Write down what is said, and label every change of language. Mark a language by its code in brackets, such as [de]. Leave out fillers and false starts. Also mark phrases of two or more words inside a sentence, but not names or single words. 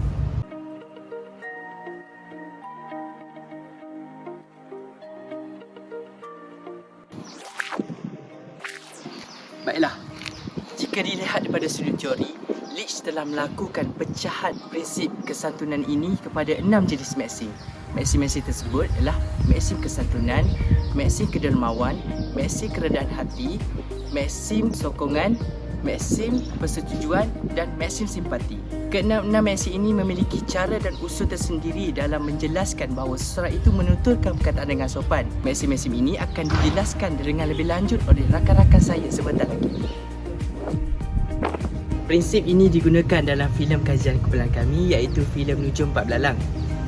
[ms] Baiklah, jika dilihat daripada sudut teori, Leach telah melakukan pecahan prinsip kesantunan ini kepada 6 jenis maksim. Maksim-maksim tersebut adalah maksim kesantunan, maksim kedermawan, maksim keredaan hati, maksim sokongan, maksim persetujuan dan maksim simpati. Keenam-enam maksim ini memiliki cara dan usul tersendiri dalam menjelaskan bahawa seseorang itu menuturkan perkataan dengan sopan. Maksim-maksim ini akan dijelaskan dengan lebih lanjut oleh rakan-rakan saya sebentar lagi. Prinsip ini digunakan dalam filem kajian kumpulan kami iaitu filem Nujum Pak Belalang.